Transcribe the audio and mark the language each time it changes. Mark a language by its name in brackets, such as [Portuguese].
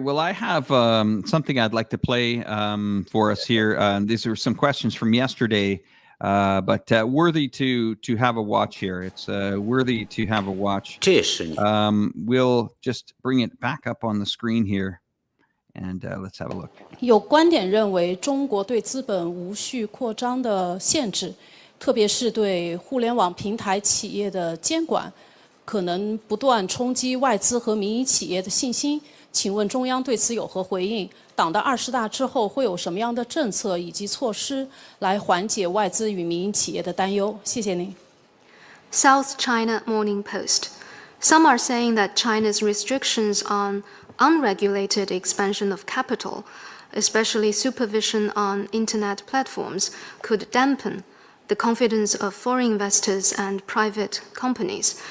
[English] Well, I have something I'd like to play for us here. These are some questions from yesterday, but worthy to have a watch here. It's worthy to have a watch. We'll just bring it back up on the screen here, and let's have a look. [Chinese] 有观点认为，中国对资本无序扩张的限制，特别是对互联网平台企业的监管，可能不断冲击外资和民营企业的信心。请问中央对此有何回应？党的20大之后会有什么样的政策以及措施来缓解外资与民营企业的担忧？谢谢您。 [English] South China Morning Post. Some are saying that China's restrictions on unregulated expansion of capital, especially supervision on internet platforms, could dampen the confidence of foreign investors and private companies.